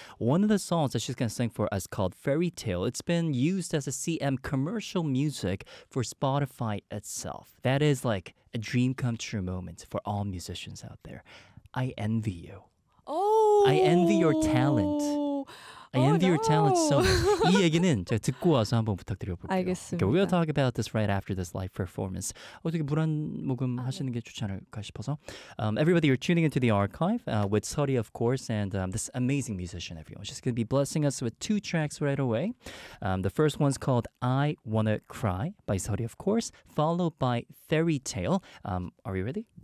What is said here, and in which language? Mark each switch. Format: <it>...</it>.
<en>One of the songs that she's going to sing for us called Fairy Tale. It's been used as a CM commercial music for Spotify itself. That is like a dream come true moment for all musicians out there. I envy you. Oh! I envy your talent. I envy your talent so much.</en> <ko>이 얘기는 제가 듣고 와서 한번 부탁드려볼게요. 알겠습니다.</ko> <en>Okay, we'll talk about this right after this live performance.</en> <ko>어떻게 물 한 모금 하시는 게 좋지 않을까 싶어서.</ko> <en>Everybody, you're tuning into the archive with Sori, of course, and this amazing musician, everyone. She's going to be blessing us with two tracks right away. The first one's called I Wanna Cry by Sori, of course, followed by Fairy Tale. Are you ready?</en>